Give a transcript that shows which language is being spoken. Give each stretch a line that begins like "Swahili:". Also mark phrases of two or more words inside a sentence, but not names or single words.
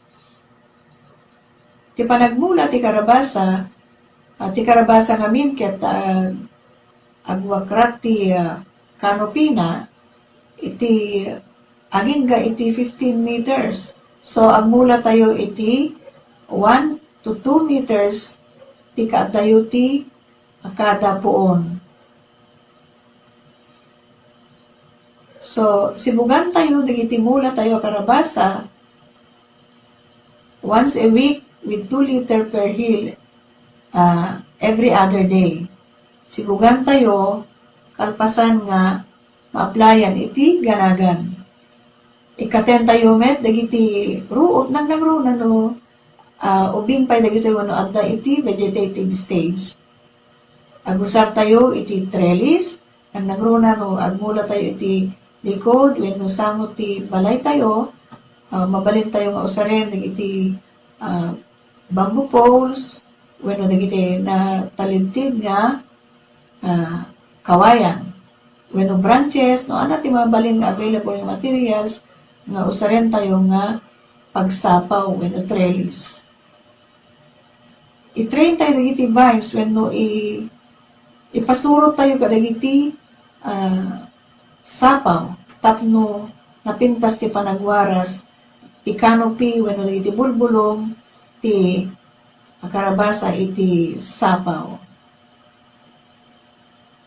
Iloko: Ti panagmula ti karabasa ngamin ket agwakrat ti kanopina iti agingga iti 15 meters. So agmula tayo iti 1 to 2 meters ti kaadayo ti kada puon. So sibugan tayo digiti mula tayo karabasa
English: once a week with 2 liter per hill every other day.
Iloko: Sibugan tayo, kalpasan nga, ma-applyan iti ganagan. Ikaten tayo met, dagiti ruot nang nangrunan no, ubing pa'y dagiti wano adda iti
English: vegetative stage.
Iloko: Agusar tayo iti trellis, nang nangrunan no, agmula tayo iti likod, when no samot ti balay tayo, mabalin tayo nga usaren, dagiti
English: bamboo poles,
Iloko: bueno, dagiti na talintig nga kawayan. Bueno, branches, no, ano ti mabalin nga available yung materials nga usaren tayo nga pagsapaw, bueno, trellis. I-train tayo dagiti vines, bueno, ipasuro tayo kadagiti sapaw, tapno napintas ti panagwaras, ti canopy, bueno, dagiti bulbulong, ti karabasa iti sapaw.